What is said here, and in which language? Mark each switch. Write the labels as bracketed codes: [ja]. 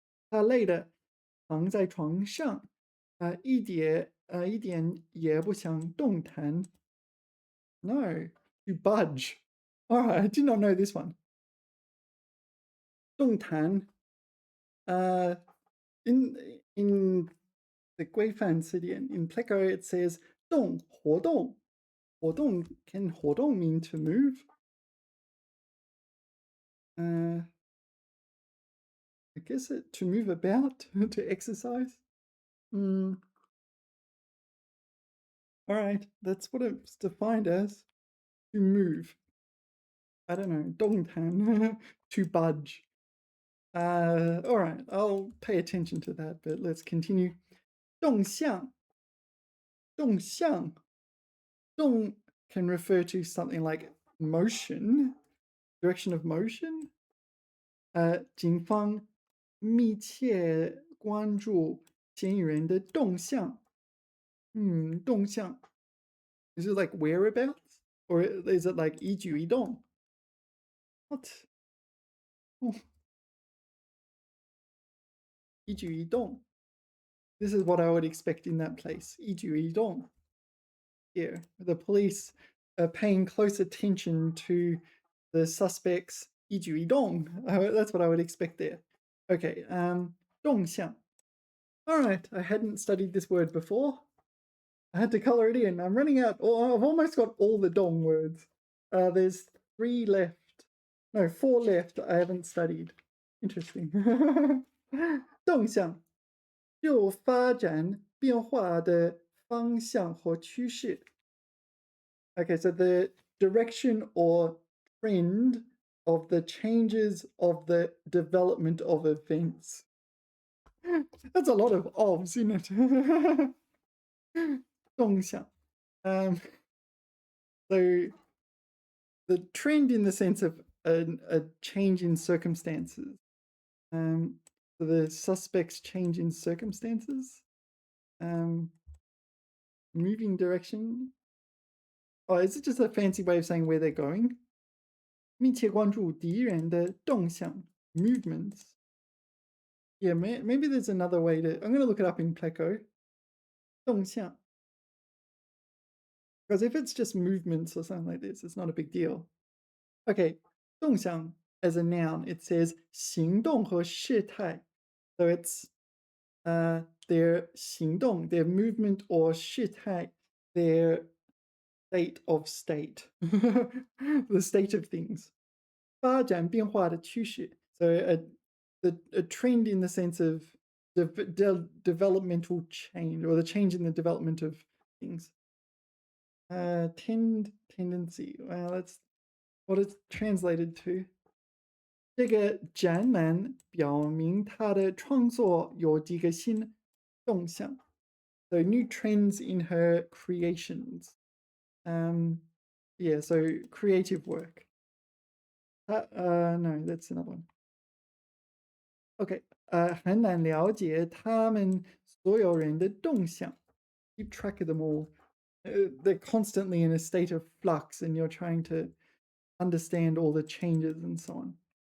[zh] 他累得躺在床上，一点也不想动弹。 [en] No, to budge. All right, I did not know this one. 动弹, in the 规范词典 in Pleco it says 动活动. 活动 can 活动 mean to move? I guess to move about, to exercise. All right, that's what it's defined as. To move. I don't know, 动弹, to budge. All right, I'll pay attention to that, but let's continue. [zh] 动向.动向. [en] 动 can refer to something like motion, direction of motion. [zh] 警方密切关注嫌疑人的动向。 [en] 动向.Is it like whereabouts? Or is it like 一举一动? What? Oh. [zh] 一举一动. [en] This is what I would expect in that place. [zh] 一举一动. [en] Here, the police are paying close attention to the suspects 一举一动. That's what I would expect there. Okay, 动向. All right, I hadn't studied this word before. I had to color it in. I'm running out. I've almost got all the dong words. There's 3 left. No, 4 left I haven't studied. Interesting. 动向. [zh] 就发展变化的方向和趋势. [en] Okay, so the direction or trend of the changes of the development of events. That's a lot of ofs, isn't it? [zh] 动向. [en] So the trend in the sense of a change in circumstances. So the suspect's change in circumstances. Moving direction. Oh, is it just a fancy way of saying where they're going? [zh] 密切关注敌人的动向 [en] movements. Yeah, maybe there's another way to. I'm going to look it up in Pleco. [zh] 动向. [en] Because if it's just movements or something like this, it's not a big deal. Okay, 动向 as a noun, it says [zh] 行动和事态. [en] So it's their 行动, their movement, or 事态, their state of state. The state of things. [zh] 发展变化的趋势. [en] So a trend in the sense of developmental change, or the change in the development of things. Tendency. Well, that's what it's translated to. [zh] 这个展览表明他的创作有几个新动向. [en] So new trends in her creations. Yeah, so creative work. No, that's another one. Okay, [zh] 很难了解他们所有人的动向. [en] Keep track of them all. They're constantly in a state of flux, and you're trying to understand all the changes and so on.